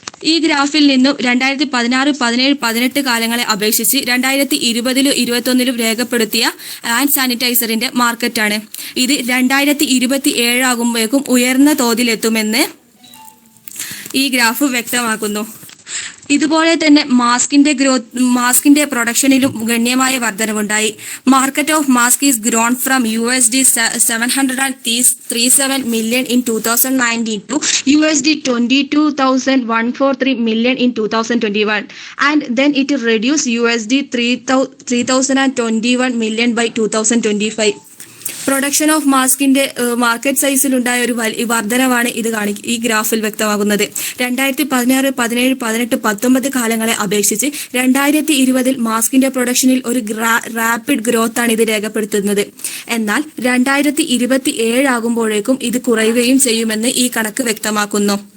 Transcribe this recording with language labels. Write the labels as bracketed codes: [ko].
[ml] ഈ ഗ്രാഫിൽ നിന്നും 2016, 17, 18 കാലങ്ങളെ അപേക്ഷിച്ച് 2020 21 രേഖപ്പെടുത്തിയ ഹാൻഡ് സാനിറ്റൈസറിന്റെ മാർക്കറ്റാണ്. ഇത് 2027 ആകുമ്പോഴേക്കും ഉയർന്ന തോതിലെത്തുമെന്ന് ഈ ഗ്രാഫ് വ്യക്തമാക്കുന്നു. ഇതുപോലെ തന്നെ മാസ്കിന്റെ പ്രൊഡക്ഷനിലും ഗണ്യമായ വർധനവുണ്ടായി. [en] Market of mask is grown from USD 737 million in 2019 to USD 22,143 million in 2021, and then it reduced USD 3,021 million by 2025. [ml] Production of മാസ്കിന്റെ market സൈസിലുണ്ടായ ഒരു വർധനവാണ് ഈ ഗ്രാഫിൽ വ്യക്തമാകുന്നത്. 2016, 17, 18, 19 കാലങ്ങളെ അപേക്ഷിച്ച് 2020 മാസ്കിന്റെ പ്രൊഡക്ഷനിൽ ഒരു റാപ്പിഡ് ഗ്രോത്ത് ആണ് ഇത് രേഖപ്പെടുത്തുന്നത്. എന്നാൽ 2027 ആകുമ്പോഴേക്കും ഇത് കുറയുകയും ചെയ്യുമെന്ന് ഈ കണക്ക് വ്യക്തമാക്കുന്നു.